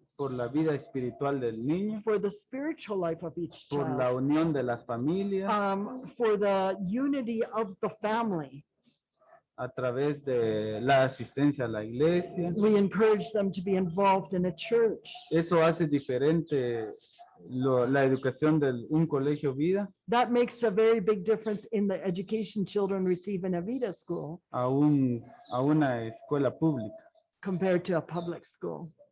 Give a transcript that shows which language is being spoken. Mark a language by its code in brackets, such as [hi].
[es] por la vida espiritual del niño, [en] for the spiritual life of each [es] por la [en] child, [es] unión de las familias, [en] for the unity of the family. [es] a través de la asistencia a la iglesia. [en] We encourage them to be involved in a church. [es] Eso hace diferente la educación de un colegio Vida [en] That makes a very big difference in the education children receive in a Vida school [es] a una escuela pública. [en] compared to a public school.